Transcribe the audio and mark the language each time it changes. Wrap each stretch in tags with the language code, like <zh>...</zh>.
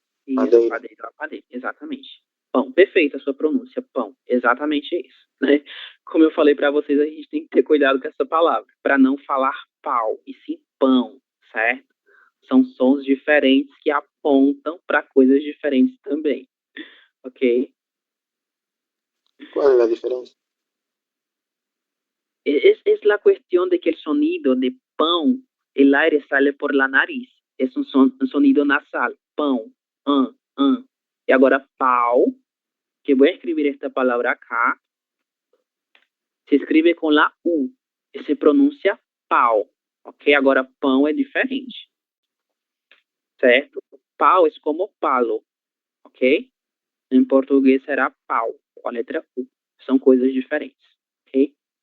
<pt>Isso, padeiro, exatamente. Pão, perfeita a sua pronúncia, pão, exatamente isso, né? Como eu falei para vocês, a gente tem que ter cuidado com essa palavra, para não falar pau, e sim pão, certo? São sons diferentes que apontam para coisas diferentes também, ok? Qual é a diferença?</pt> <es>Es la cuestión de que el sonido de pão, el aire sale por la nariz, es un sonido nasal, pão,</es> <pt>E agora pau,</pt> <es>que voy a escribir esta palabra acá,</es> <pt>se escreve com</pt> <es>la U,</es> <pt>e se pronuncia pau,</pt> <es>ok?</es> <pt>Agora pão é diferente, certo? Pau é como palo, ok? Em português será pau, com a letra U. São coisas diferentes, ok?</pt>